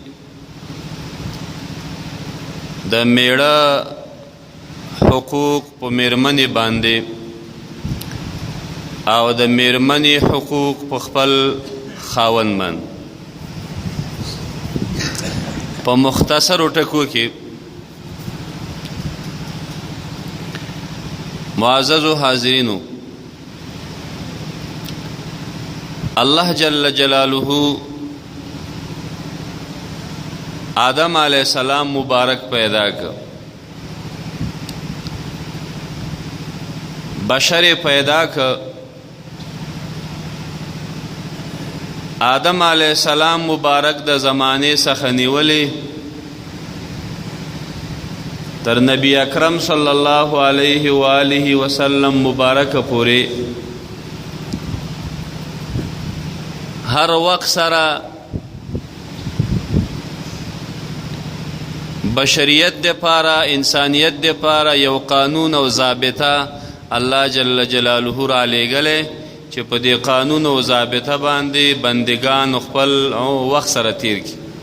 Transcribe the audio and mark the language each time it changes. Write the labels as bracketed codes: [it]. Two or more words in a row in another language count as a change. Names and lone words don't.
[ps] د میړه حقوق په میرمنې باندې او د میرمنې حقوق په خپل خاوند باندې په مختصرو ټکو کې معززو حاضرینو الله [ar] جل جلاله [ps] آدم [ar] علیہ السلام [ps] مبارک پیدا کر بشر پیدا کر آدم [ar] علیہ السلام [ps] مبارک د زمانے څخه نیولې تر نبی اکرم [ar] صلی الله علیه و آله وسلم [ps] مبارک پورې هر وخت سره بشریت د پاره انسانیت د پاره یو قانون او ضابطه الله [ar] جل جلاله [ps] را لېږلی چې په دې قانون او ضابطه باندې بندگان خپل وخت سره تیر کړي.